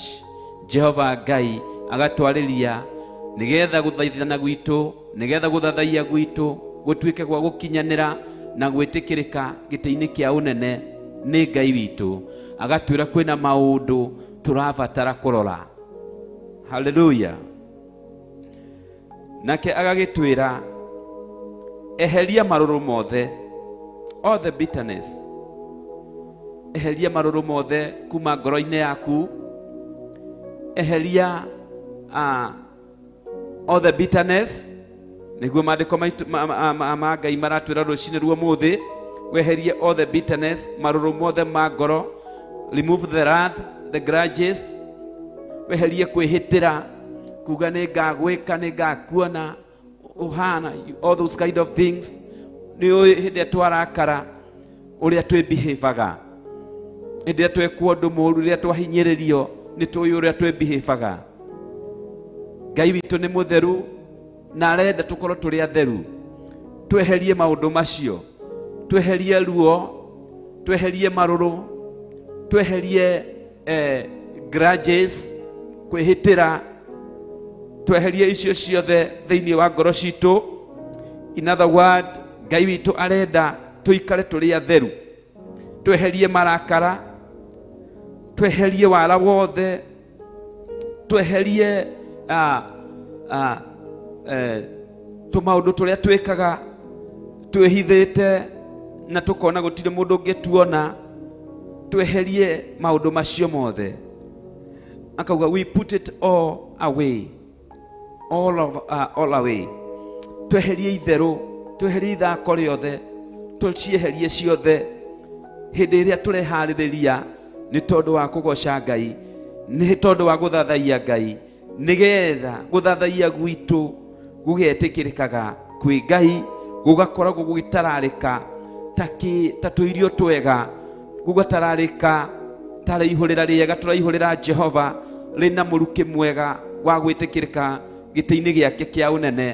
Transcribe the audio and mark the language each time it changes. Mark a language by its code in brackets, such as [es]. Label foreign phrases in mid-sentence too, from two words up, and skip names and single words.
[ki] Jehova Ngai agatwarĩria nĩgetha gũthaithana gwitũ, nĩgetha gũthathaiya gwitũ gũtuĩke gwa gũkinyanĩra na gwĩtĩkĩrĩka gĩtĩ-inĩ kĩa ũnene nĩ Ngai witũ. Agatwĩra kwĩna maũndũ tũrabatara kũrora. Hallelujah. Nake agagĩtwĩra eheria marũrũ mothe, [en] all the bitterness, [ki] eheria marũrũ mothe kuma ngoro-inĩ yaku, eheria [en] all the bitterness, [ki] nĩguo maandĩko ma Ngai maratwĩra rũcinĩ rwa ũmũthĩ, weherie [en] all the bitterness, [ki] marũrũ mothe ma ngoro, [en] remove the wrath, the grudges, [ki] weherie kwĩhĩtĩra, kuga nĩ ngagwĩka, nĩ ngakuona, uhana, [en] all those kind of things. [ki] Nĩ hĩndĩ twarakara ũrĩa twĩbehaviaga, hĩndĩ twekwo ũndũ mũũru, rĩrĩa twahinyĩrĩrio nĩ tũĩ ũrĩa twĩbehaviaga. Ngai witũ nĩ mũtheru na arenda tũkorwo tũrĩ atheru. Tweherie maũndũ macio, tweherie ruo, tweherie marũrũ, tweherie grudges, kwĩhĩtĩra, tweherie icio ciothe thĩinĩ wa ngoro citũ. [en] In other word, [ki] Ngai witũ arenda tũikare tũrĩ atheru. Tweherie marakara, tweherie wara wothe, tweherie tũmaũndũ tũrĩa twĩkaga twĩhithĩte na tũkona gũtirĩ mũndũ ũngĩtuona. Tweherie maũndũ macio mothe. [en] Akauga we put it all away, all away. [ki] Tweherie itherũ, tweherie ithako rĩothe, tũcieherie ciothe. Hĩndĩ ĩrĩa tũreharĩrĩria nĩ tondũ wa kũgoca Ngai, nĩ tondũ wa gũthathaiya Ngai, nĩgetha gũthathaiya gwitũ gũgetĩkĩrĩkaga kwĩ Ngai, gũgakoragwo gũgĩtararĩka ta tũirio twega, gũgatararĩka ta ihũrĩra rĩega tũraihũrĩra Jehova rĩna mũrukĩ mwega wa gwĩtĩkĩrĩka gĩtĩ-inĩ gĩake kĩa ũnene.